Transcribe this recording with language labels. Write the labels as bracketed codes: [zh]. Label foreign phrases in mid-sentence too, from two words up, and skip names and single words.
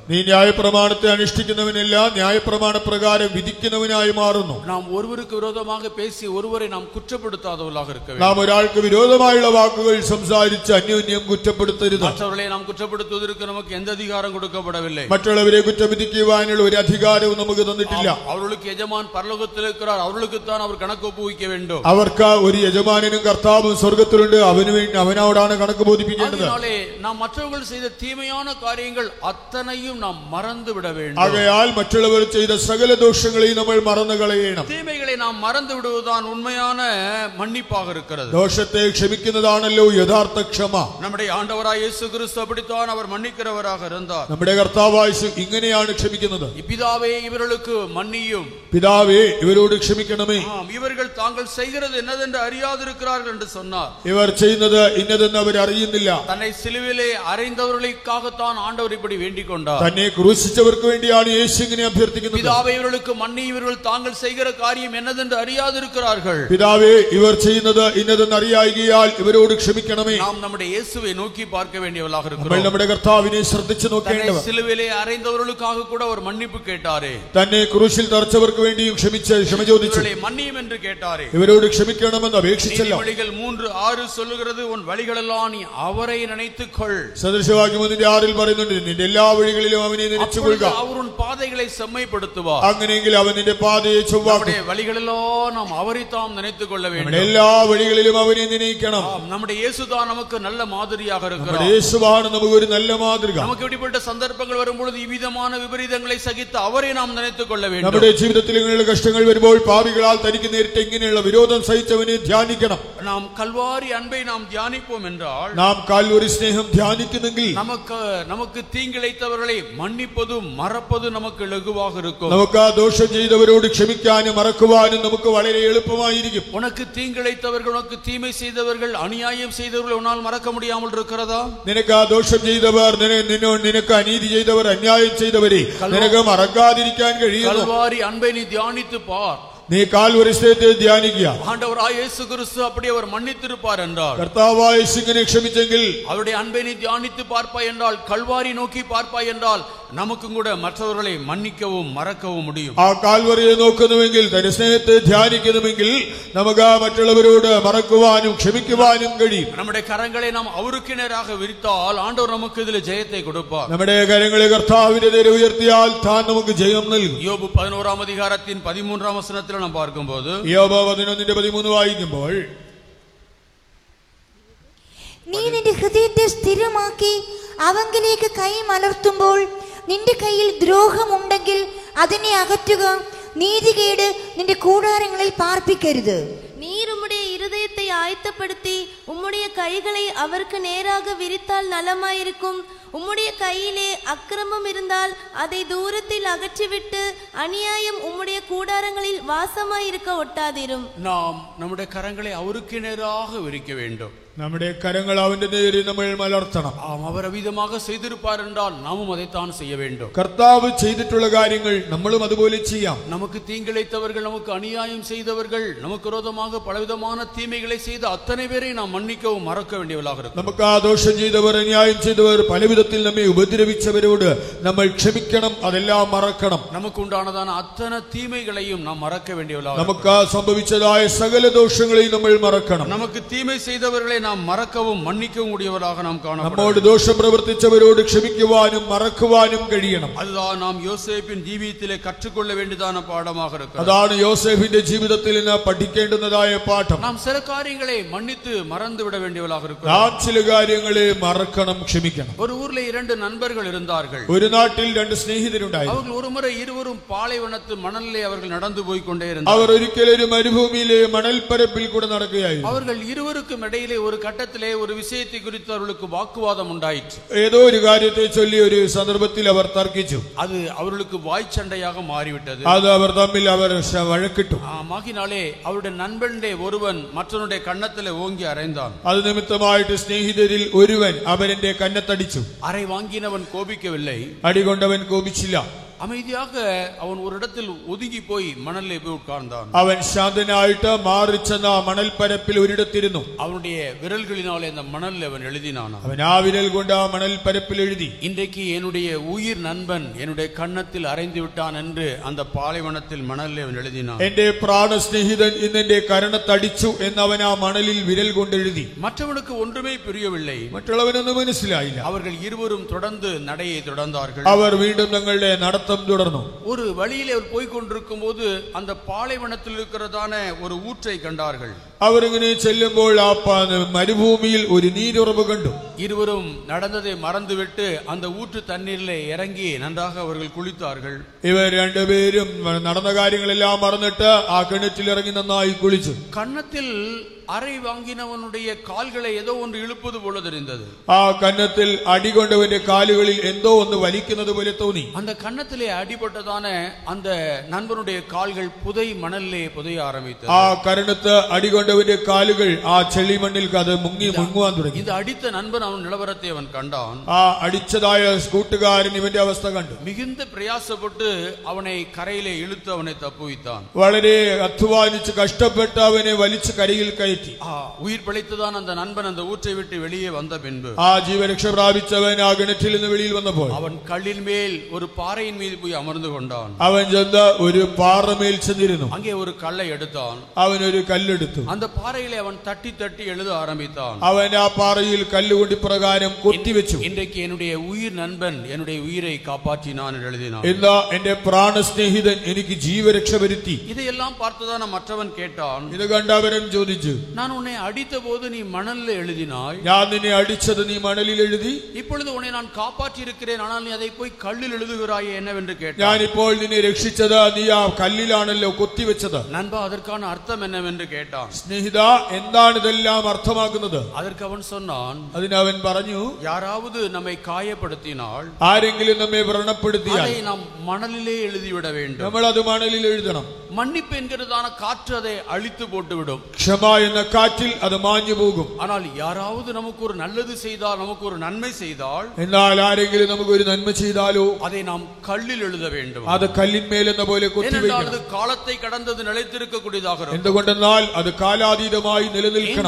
[ml] നീ ന്യായപ്രമാണത്തെ അനുഷ്ഠിക്കുന്നവനല്ല, ന്യായപ്രമാണ പ്രകാരം വിധിക്കുന്നവനായി മാറുന്നു. [ta] நாம் ஒருவருக்கு விரோதமாக பேசி ஒருவரை நாம் குற்றப்படுத்தாதவர்களாக இருக்க வேண்டும். [ml] നാം ഒരാൾക്ക് വിരോധമായുള്ള വാക്കുകൾ സംസാരിച്ച് അന്യോന്യം കുറ്റപ്പെടുത്തരുത്. [ta] மற்றவர்களை நாம் குற்றப்படுத்துவதற்கு நமக்கு எந்த அதிகாரம் கொடுக்கப்படவில்லை. [ml] മറ്റുള്ളവരെ കുറ്റവിധിക്കുവാനുള്ള ഒരു അധികാരവും നമുക്ക് തന്നിട്ടില്ല. [ta] அவர்களுக்கு எஜமான் பரலோகத்தில் இருக்கிறார், அவர்களுக்குத்தான் அவர் கணக்கு ஒப்புவிக்க வேண்டும். [ml] അവർക്ക് ഒരു യജമാനനും കർത്താവും സ്വർഗത്തിലുണ്ട്, അവനോടാണ് കണക്ക് ബോധിപ്പിക്കേണ്ടത്. [ta] அதனாலே நாம் மற்றவர்கள் செய்த தீமையான காரியங்கள் அத்தனையும் நாம் மறந்து விட வேண்டும். [ml] ആകയാൽ മറ്റുള്ളവർ ചെയ്ത സകല ദോഷങ്ങളെയും നമ്മൾ മറന്നു കളയണം. [ta] தீமைகளை நாம் மறந்து விடுவதுதான் உண்மையான மன்னிப்பாக இருக்கிறது. [ml] ദോഷത്തെ ക്ഷമിക്കുന്നതാണല്ലോ യഥാർത്ഥ ക്ഷമ. [ta] நம்முடைய ஆண்டவராய் இயேசு கிறிஸ்து அப்படித்தான் அவர் மன்னிக்கிறவராக இருந்தார். [ml] നമ്മുടെ കർത്താവായ യേശു ഇങ്ങനെയാണ് ക്ഷമിക്കുന്നത്. [ta] பிதாவே, இவர்களுக்கு மன்னியும். [ml] പിതാവേ, ഇവരോട് ക്ഷമിക്കണമേ. [ta] இவர்கள் தாங்கள் செய்கிறது என்னதென்று அறியாதிருக்கிறார்கள் என்று சொன்னார். [ml] ഇവർ ചെയ്യുന്നത് ഇന്നതെന്ന് അവർ അറിയുന്നില്ല. [ta] தன்னை சிலுவிலே அறைந்தவர்களுக்காகத்தான் ஆண்டவர் இப்படி வேண்டிக் கொண்டார். [ml] തന്നെ ക്രൂശിച്ചവർക്ക് വേണ്ടിയാണ് യേശു ഇങ്ങനെ അഭ്യർത്ഥിക്കുന്നത്. [ta] பிதாவே, இவர்களுக்கு மன்னி, இவர்கள் தாங்கள் செய்கிற காரியம் என்னதென்று அறியாதிருக்கிறார்கள். [ml] പിതാവേ, ഇവർ ചെയ്യുന്നത് ഇന്നതെന്ന് അറിയായികയാൽ ഇവരോട് ക്ഷമിക്കണമേ. [ta] நாம் நம்முடைய இயேசுவை நோக்கி பார்க்க வேண்டியவர்களாக [ml] നമ്മൾ [ta] இருக்கிறோம். [ml] നമ്മുടെ കർത്താവിനെ ശ്രദ്ധിച്ചു നോക്കേണ്ടവർ. [ta] சிலுவிலே அறைந்தவர்களுக்காக கூட அவர் மன்னிப்பு கேட்டாரே. [ml] തന്നെ ക്രൂശിൽ തറച്ചവർക്ക് വേണ്ടിയും ക്ഷമ ചോദിച്ചു. [ta] மன்னியும் என்று கேட்டாரே. [ml] ഇവരോട് ക്ഷമിക്കണമെന്ന് അപേക്ഷിച്ചല്ലോ. [ta] நீதிமொழிகள் 3:6 சொல்லுகிறது, உன் வழிகளெல்லாம் நீ அவரை நினைத்துக்கொள். [ml] സദൃശവാക്യം 1:6 പറയുന്നുണ്ട്, നിന്റെ എല്ലാ വഴികളിലും അവനെ നനച്ചുകൊള്ളുക. [ta] அவர் உன் பாதைகளை செம்மைப்படுத்துவார். [ml] അങ്ങനെയെങ്കിൽ അവൻ നിന്റെ പാതയെ ചൊവ്വാക്കും. [ta] வழிகளெல்லாம் நாம் அவரை தாம் நினைத்துக் கொள்ள வேண்டும். [ml] എല്ലാ വഴികളിലും അവനെ നനയിക്കണം. [ta] நம்முடைய இயேசுதான் நமக்கு நல்ல மாதிரியாக இருக்கிறார். [ml] യേശുവാണ് നമുക്ക് ഒരു നല്ല മാതൃക. [ta] நமக்கு இப்படிப்பட்ட சந்தர்ப்பங்கள் வரும்பொழுது இவ்விதமான விபரீதங்களை சகித்து அவரை நாம் நினைத்துக் கொள்ள வேண்டும். [ml] നമ്മുടെ ജീവിതത്തിൽ ഇങ്ങനെയുള്ള കഷ്ടങ്ങൾ വരുമ്പോൾ പാപികളാൽ തനിക്ക് നേരിട്ട ഇങ്ങനെയുള്ള വിരോധം സഹിച്ചവനെ ധ്യാനിക്കണം. [ta] நாம் கல்வாரி அன்பை நாம் தியானிப்போம் என்றால், [ml] നാം കാൽവരി സ്നേഹം ധ്യാനിക്കുന്നെങ്കിൽ [ta] நமக்கு தீங்கிழைத்தவர்களை மன்னிப்பதும் மறப்பதும் நமக்கு லகுவாக இருக்கும். [ml] നമുക്ക് ആ ദോഷം ചെയ്തവരോട് ക്ഷമിക്കാനും മറക്കുവാനും നമുക്ക് വളരെ എളുപ്പമായിരിക്കും. [ta] உனக்கு தீங்கிழைத்தவர்கள், உனக்கு தீமை செய்தவர்கள், அநியாயம் செய்தவர்கள் உன்னால் மறக்க முடியாமல் இருக்கிறதா? [ml] നിനക്ക് ആ ദോഷം ചെയ്തവർ, നിനക്ക് അനീതി ചെയ്തവർ, അന്യായം ചെയ്തവരെ നിനക്ക് മറക്കാതിരിക്കാൻ കഴിയുന്നു. [ta] கல்வாரி அன்பை நீ தியானித்து பார். [ml] നീ കാൽവരി സ്നേഹത്തെ ധ്യാനിക്കുക. [ta] ஆண்டவராய் இயேசு கிறிஸ்து அப்படி அவர் மன்னித்திருப்பார் என்றால், [ml] കർത്താവായ യേശു ഇങ്ങനെ ക്ഷമിച്ചെങ്കിൽ, [ta] அவருடைய அன்பை நீ தியானித்து பார்ப்பாய் என்றால், கல்வாரி நோக்கி பார்ப்பாய் என்றால், நமக்கும் கூட மற்றவர்களை மன்னிக்கவும் மறக்கவும் முடியும். [ml] ആ കാൽവറിയെ നോക്കുന്നുവെങ്കിൽ, തന്റെ സ്നേഹത്തെ ധ്യാനിക്കുന്നുവെങ്കിൽ നമുക്ക് ആ മറ്റുള്ളവരോട് മറക്കുവാനും ക്ഷമിക്കുവാനും കഴിയും. [ta] நம்முடைய கரங்களை நாம் அவருக்கு நேராக விரித்தால் ஆண்டவர் நமக்கு இதில் ஜெயத்தை கொடுப்பார். [ml] നമ്മുടെ കരങ്ങളെ കർത്താവിന്റെ നേരെ ഉയർത്തിയാൽ താൻ നമുക്ക് ജയം നൽകും. [ta] யோபு 11:13 நாம் பார்க்கும்போது, [ml] യോബ് 11:13 വായിക്കുമ്പോൾ, നീ നിന്റെ ഹൃദയത്തെ സ്ഥിരമാക്കി അവങ്കിലേക്ക് കൈ മലർത്തുമ്പോൾ നിന്റെ കയ്യിൽ ദ്രോഹമുണ്ടെങ്കിൽ അതിനെ അകറ്റുക. നീതികേട് നിന്റെ കൂടാരങ്ങളിൽ പാർപ്പിക്കരുത്. [ta] நீர் உம்முடைய இருதயத்தை ஆயத்தப்படுத்தி உம்முடைய கைகளை அவருக்கு நேராக விரித்தால் நலமாயிருக்கும். உம்முடைய கையிலே அக்கிரமம் இருந்தால் அதை தூரத்தில் அகற்றிவிட்டு அநியாயம் உம்முடைய கூடாரங்களில் வாசமாயிருக்க ஒட்டாதிரும். நாம் நம்முடைய கரங்களை அவருக்கு நேராக விரிக்க வேண்டும். [ml] നമ്മുടെ കരങ്ങൾ അവന്റെ നേരെ നമ്മൾ മലർത്തണം. [ta] அவர் அவிதமாக செய்திருப்பார் என்றால் நாமும் அதைத்தான் செய்ய வேண்டும். [ml] കർത്താവ് ചെയ്തിട്ടുള്ള കാര്യങ്ങൾ നമ്മളും അതുപോലെ ചെയ്യാം. [ta] நமக்கு தீங்கிழைத்தவர்கள், நமக்கு அநியாயம் செய்தவர்கள், நமக்கு விரோதமாக பலவிதமான தீமைகளை செய்த அத்தனை பேரை நாம் மன்னிக்கவும் மறக்க வேண்டியவர்களாக இருக்கும். [ml] നമുക്ക് ആ ദോഷം ചെയ്തവർ, അന്യായം ചെയ്തവർ, പല വിധത്തിൽ നമ്മെ ഉപദ്രവിച്ചവരോട് നമ്മൾ ക്ഷമിക്കണം, അതെല്ലാം മറക്കണം. [ta] நமக்கு உண்டானதான அத்தனை தீமைகளையும் நாம் மறக்க வேண்டியவர்களாக. [ml] നമുക്ക് സംഭവിച്ചതായ സകല ദോഷങ്ങളെയും നമ്മൾ മറക്കണം. [ta] நமக்கு தீமை செய்தவர்களை நாம் மறக்கவும் மன்னிக்கவும் கூடியவர்களாக நாம் காணப்பட. [ml] നമ്മോട് ദോഷം പ്രവർത്തിച്ചവരോട് ക്ഷമിക്കുവാനും മറക്കുവാനും കഴിയണം. [ta] அதுதான் நாம் யோசேப்பின் ജീവിതത്തിലെ கற்றுக்கொள்ள வேண்டியதான பாடமாக இருக்கிறது. [ml] അതാണ് യോസേഫിന്റെ ജീവിതത്തിൽ നിന്ന് പഠിക്കേണ്ടുന്നതായ പാഠം. [ta] நாம் சில காரியங்களை மன்னித்து மறந்து விட வேண்டியவர்களாக இருக்கிறோம். [ml] നാം ചില കാര്യങ്ങളെ മറക്കണം, ക്ഷമിക്കണം. [ta] ஒரு ஊர்ல 2 நண்பர்கள் இருந்தார்கள். [ml] ഒരു നാട്ടിൽ 2 സ്നേഹിതരുണ്ടായിരുന്നു. [ta] அவர்கள் ஒரு முறை இருவரும் பாலைவனத்து மணலிலே அவர்கள் நடந்து போய் கொண்டே இருந்தார்கள். [ml] അവർ ഒരിക്കൽ ഒരു മരുഭൂമിയിലെ മണൽപ്പരപ്പിൽ കൂടെ നടക്കുകയായിരുന്നു. [ta] அவர்கள் இருவருக்கும் இடையிலே ஒரு கட்டத்திலே ஒரு விஷயத்தை குறித்து அவர்களுக்கு வாக்குவாதம் உண்டாயிற்று. [ml] ഏതോ ഒരു കാര്യത്തെ ചൊല്ലി ഒരു സന്ദർഭത്തിൽ അവർ തർക്കിച്ചു. [ta] அது அவர்களுக்கு வாய்ச்சண்டையாக மாறிவிட்டது. [ml] അത് അവർ തമ്മിൽ അവർ വഴക്കിട്ടു. [ta] ஆகினாலே அவருடைய நண்பனுடைய ஒருவன் மற்றவனுடைய கன்னத்திலே ஓங்கி அறைந்தான். [ml] അത് നിമിത്തമായിട്ട് സ്നേഹിതരിൽ ഒരുവൻ അവന്റെ കന്നത്തടിച്ചു. [ta] அறை வாங்கினவன் கோபிக்கவில்லை, [ml] അടികൊണ്ടവൻ കോപിച്ചില്ല. [ta] அமைதியாக அவன் ஒரு இடத்தில் ஒதுங்கி போய் மணலிலே போய் உட்கார்ந்தான். [ml] അവൻ ശാന്തനായിട്ട് മാറിച്ചെന്ന മണൽപ്പരപ്പിൽ ഒരിടത്തിരുന്നു. [ta] அவனுடைய விரல்களினாலே அந்த மணலில் அவன் எழுதினான். [ml] അവൻ ആ വിരൽ കൊണ്ട് ആ മണൽപ്പരപ്പിൽ എഴുതി, [ta] இன்றைக்கு என்னுடைய உயிர் நண்பன் என்னுடைய கன்னத்தில் அறைந்து விட்டான் என்று அந்த பாலைவனத்தில் மணலில் அவன் எழுதினான். [ml] എന്റെ പ്രാണസ്നേഹിതൻ ഇന്നെന്റെ കരണത്തടിച്ചു എന്ന് അവൻ ആ മണലിൽ വിരൽ കൊണ്ട് എഴുതി. [ta] மற்றவனுக்கு ஒன்றுமே புரியவில்லை. [ml] മറ്റുള്ളവനൊന്നും മനസ്സിലായില്ല. [ta] அவர்கள் இருவரும் தொடர்ந்து நடையை தொடர்ந்தார்கள். [ml] അവർ വീണ്ടും തങ്ങളുടെ നടത്തം തുടർന്നു. [ta] ஒரு வழியிலே அவர் போய் கொண்டிருக்கும் போது அந்த பாலைவனத்தில் இருக்கிறதான ஒரு ஊற்றை கண்டார்கள். [ml] അവരിങ്ങനെ ചെല്ലുമ്പോൾ ആ മരുഭൂമിയിൽ ഒരു നീരുറവ് കണ്ടു. [ta] இருவரும் நடந்ததை மறந்துவிட்டு அந்த ஊற்று தண்ணீரிலே இறங்கி நன்றாக அவர்கள் குளித்தார்கள். [ml] ഇവർ രണ്ടുപേരും നടന്ന കാര്യങ്ങളെല്ലാം മറന്നിട്ട് ആ കിണറ്റിൽ ഇറങ്ങി നന്നായി കുളിച്ചു. [ta] கன்னத்தில் அறை வாங்கினவனுடைய கால்களை ஏதோ ஒன்று இழுப்பது போல தெரிந்தது. [ml] ആ കന്നത്തിൽ അടികൊണ്ടവന്റെ കാലുകളിൽ എന്തോ ഒന്ന് വലിക്കുന്നത് പോലെ തോന്നി. [ta] அந்த கன்னத்திலே அடிபட்டதான அந்த நண்பனுடைய கால்கள் புதை மணலிலே புதைய ஆரம்பித்தது. [ml] ആ കരണത്ത് അടികൊണ്ടവന്റെ കാലുകൾ ആ ചെളിമണ്ണിൽ അത് മുങ്ങുവാൻ തുടങ്ങി. [ta] இந்த அடித்த நண்பன் அவன் நிலவரத்தை அவன் கண்டான். [ml] ആ അടിച്ചതായ കൂട്ടുകാരൻ ഇവന്റെ അവസ്ഥ കണ്ടു. [ta] மிகுந்த பிரயாசப்பட்டு அவனை கரையிலே இழுத்து அவனை தப்புவித்தான். [ml] വളരെ അധ്വാനിച്ച് കഷ്ടപ്പെട്ട് അവനെ വലിച്ചു കരയിൽ കയറ്റി. [ta] உயிர் பிழைத்துதான் அந்த நண்பன் அந்த ஊற்றை விட்டு வெளியே வந்த பின்பு [ml] ആ ജീവരക്ഷ പ്രാപിച്ചവൻ ആ കിണറ്റിൽ നിന്ന് വെളിയിൽ വന്നപ്പോൾ [ta] அவன் கல்லின் மேல் ஒரு பாறையின் மீது போய் அமர்ந்து கொண்டான். [ml] അവൻ ചെന്ന് ഒരു പാറമേൽ ചെന്നിരുന്നു. [ta] அங்கே ஒரு கல்லை எடுத்தான். [ml] അവൻ ഒരു കല്ലെടുത്തു. [ta] அந்த பாறையிலே அவன் தட்டி தட்டி எழுத ஆரம்பித்தான். [ml] അവൻ ആ പാറയിൽ കല്ലുകൊണ്ട് പ്രകാരം കൊത്തിവെച്ചു. [ta] இன்றைக்கு என்னுடைய உயிர் நண்பன் என்னுடைய உயிரை காப்பாற்றினான் என்று எழுதினான். [ml] ഇന്ന് എന്റെ പ്രാണസ്നേഹിതൻ എനിക്ക് ജീവരക്ഷ വരുത്തി. [ta] இதையெல்லாம் பார்த்துதான் மற்றவன் கேட்டான். [ml] ഇത് കണ്ടവരൻ ചോദിച്ചു, [ta] நான் உன்னை அடித்த போது நீ மணலில் எழுதினாய், [ml] ഞാൻ നിന്നെ അടിച്ചത് നീ മണലിൽ എഴുതി, [ta] இப்பொழுது உன்னை நான் காப்பாற்றி இருக்கிறேன், ஆனால் நீ அதை போய் கல்லில் எழுதுகிறாயே என்னவென்று கேட்டான். [ml] ഞാനിപ്പോൾ നിന്നെ രക്ഷിച്ചത് നീ ആ കല്ലിലാണല്ലോ കൊത്തിവെച്ചത്. [ta] நண்பா, அதற்கான அர்த்தம் என்னவென்று கேட்டான். [ml] സ്നേഹിത, എന്താണ് ഇതെല്ലാം അർത്ഥമാക്കുന്നത്? [ta] அதற்கு அவன் சொன்னான், [ml] അതിനവൻ പറഞ്ഞു, [ta] யாராவது நம்மை காயப்படுத்தினால் [ml] ആരെങ്കിലും നമ്മെ വ്രണപ്പെടുത്തിയാൽ [ta] அதை நாம் மணலிலே எழுதிவிட வேண்டும். [ml] നമ്മൾ അത് മണലിൽ എഴുതണം. [ta] மன்னிப்பு என்கிறதான காற்று அதை அழித்து போட்டுவிடும். [ml] ക്ഷമ എന്ന കാറ്റിൽ അത് മാഞ്ഞു പോകും. [ta] ஆனால் யாராவது நமக்கு ஒரு நல்லது செய்தால், நமக்கு ஒரு நன்மை செய்தால், [ml] എന്നാൽ ആരെങ്കിലും നമുക്ക് ഒരു നന്മ ചെയ്താലോ [ta] அதை நாம் கல்லில் எழுத வேண்டும். [ml] അത് കല്ലിന്മേൽ എന്ന പോലെ കൊത്തിവെക്കണം. [ta] அது காலத்தை கடந்தது நிலைத்திருக்க கூடியதாக இருக்கும். [ml] എന്തുകൊണ്ടെന്നാൽ അത് കാലാതീതമായി നിലനിൽക്കണം